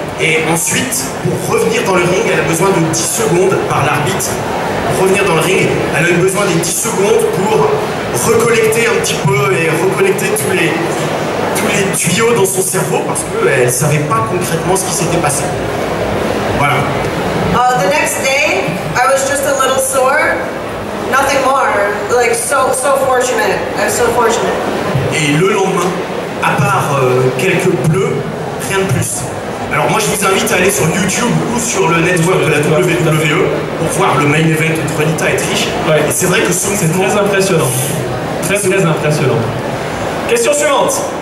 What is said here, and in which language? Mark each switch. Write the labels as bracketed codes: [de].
[fr] Et ensuite, pour revenir dans le ring, elle a besoin de 10 secondes par l'arbitre. Pour revenir dans le ring, elle a eu besoin des 10 secondes pour recollecter un petit peu et reconnecter tous les tuyaux dans son cerveau parce qu'elle ne savait pas concrètement ce qui s'était passé. Voilà. [en] The next day, I was just a little sore. Nothing more. Like so fortunate. I'm so fortunate. [fr] Et le lendemain, à part quelques bleus, rien de plus. Alors moi je vous invite à aller sur YouTube ou sur le network de la WWE pour voir le main event entre Lita et Trish. Ouais. Et c'est vrai que c'est très impressionnant. Très impressionnant. Question suivante.